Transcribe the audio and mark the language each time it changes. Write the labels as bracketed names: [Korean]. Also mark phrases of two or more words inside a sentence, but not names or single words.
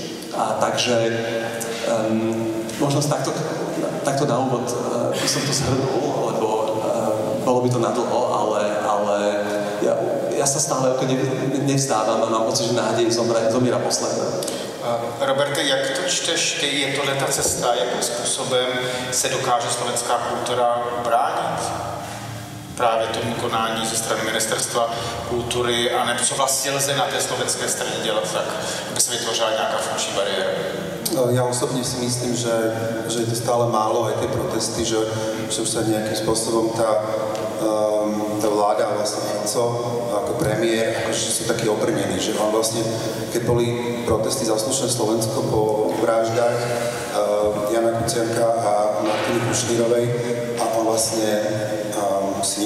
[Slovak] A takže možno takto na úvod by som to zhrnul, lebo bolo by to nadlho, ale ja sa stále nevzdávam a mám pocit, že nádej zomiera posledná. [Czech] Roberte, jak to čteš ty? Je tohle ta cesta, jakým způsobem se dokáže slovenská kultura bránit? Právě tomu konání ze strany Ministerstva kultury, a nebo co vlastně lze na té slovenské straně dělat tak, aby se vytvořila nějaká funkční bariéra? [Slovak] Ja osobne si myslím, že je to stále málo, aj tie protesty, že už sa nejakým spôsobom tá vláda, vlastne Fico ako premiér, akože sú takí obrnení, že on vlastne, keď boli protesty za slušné Slovensko po vraždách Jana Kuciaka a Martiny Kušnírovej, a on vlastne si